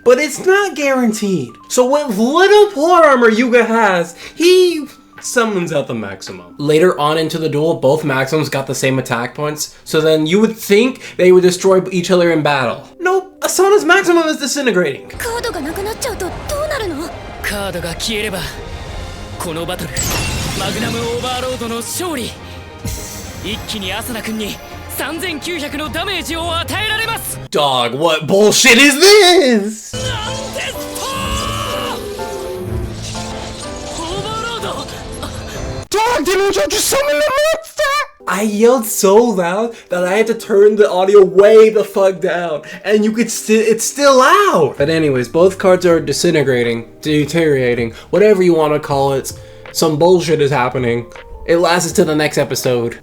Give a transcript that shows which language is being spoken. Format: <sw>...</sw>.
<en>but it's not guaranteed. So with little plot armor Yuga has, he summons out the maximum. Later on into the duel, both maximums got the same attack points, so then you would think they would destroy each other in battle. Nope, Asana's maximum is disintegrating.</en> <ja>カードがなくなっちゃうとどうなるの？カードが消えればこのバトルマグナムオーバーロードの勝利。一気にアサナ君に3900のダメージを与えられます。</ja> <en>Dog, what bullshit is this?</en> <ja>なんですとオーバーロード</ja> <en>Dog, didn't you just summon the monster? I yelled so loud that I had to turn the audio way the fuck down, and you could it's still loud. But anyways, both cards are disintegrating, deteriorating, whatever you want to call it. Some bullshit is happening. It lasts to the next episode.</en>